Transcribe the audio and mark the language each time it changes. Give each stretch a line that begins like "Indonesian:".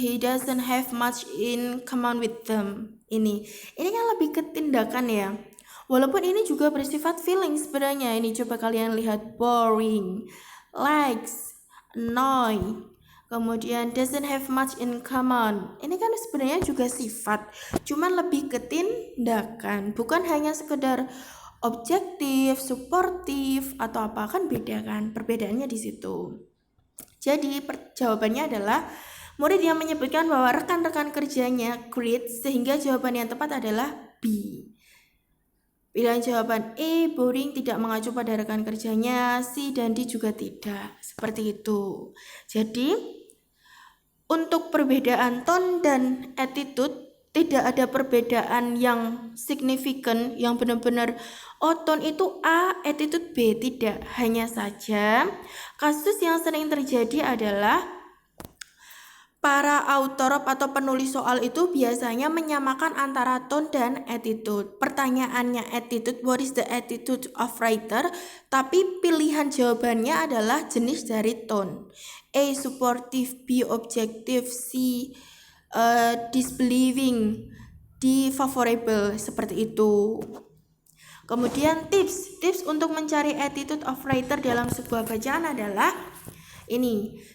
English: He doesn't have much in common with them.
Indonesian: Ini kan lebih ke tindakan ya. Walaupun ini juga bersifat feeling sebenarnya. Ini coba kalian lihat,
English: boring, likes, annoyed, kemudian doesn't have much in common.
Indonesian: Ini kan sebenarnya juga sifat, cuman lebih ke tindakan, bukan hanya sekedar objektif, suportif atau apa, kan beda kan, perbedaannya di situ. Jadi jawabannya adalah murid yang menyebutkan bahwa rekan-rekan kerjanya great, sehingga jawaban yang tepat adalah B. Pilihan jawaban E, boring, tidak mengacu pada rekan kerjanya. C dan D juga tidak. Seperti itu. Jadi, untuk perbedaan tone dan attitude, tidak ada perbedaan yang signifikan, yang benar-benar tone itu A, attitude B. Tidak. Hanya saja, kasus yang sering terjadi adalah para author atau penulis soal itu biasanya menyamakan antara tone dan attitude.
English: Pertanyaannya attitude, what is the attitude of writer?
Indonesian: Tapi pilihan jawabannya adalah jenis dari tone.
English: A. Supportive. B. Objective. C. Disbelieving. D. Favorable.
Indonesian: Seperti itu. Kemudian tips untuk mencari attitude of writer dalam sebuah bacaan adalah ini.